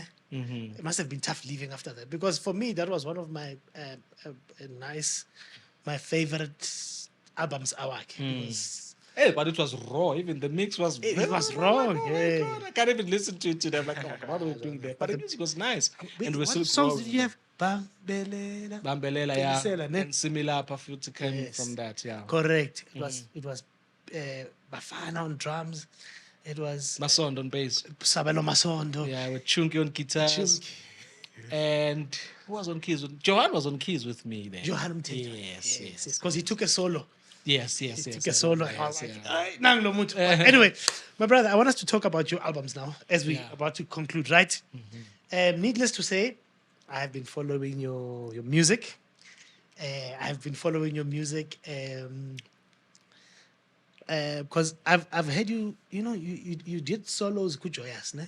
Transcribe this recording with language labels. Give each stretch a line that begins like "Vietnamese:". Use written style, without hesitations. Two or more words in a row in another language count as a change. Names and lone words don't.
English: It must have been tough leaving after that, because for me that was one of my my favorite albums. Because Hey, but it was raw. Even the mix was. It was wrong, Oh my yeah. God, I can't even listen to it today. I'm like, oh, what are we doing there? But the music was nice, and we're what still songs growing. did you have? Bambelela. Bambelela, Telisela, yeah, ne? and similar Pafuti came Yes. from that, yeah. Correct. It was Bafana on drums. It was Masondo on bass, Sabelo Masondo. yeah, with Chunky on guitars, Chunky. and who was on keys? Johan was on keys with me then. Johan Mtejo. Yes. Because he took a solo. Yes, He yes, took yes. a I solo. remember, And I was yes, like, yeah.
Zulu: "Ay, nang lo mutho."
English: Anyway, my brother, I want us to talk about your albums now as we Yeah. about to conclude, right? Needless to say, I've been following your music. I've been following your music because I've heard you did solos good Joyous, ne?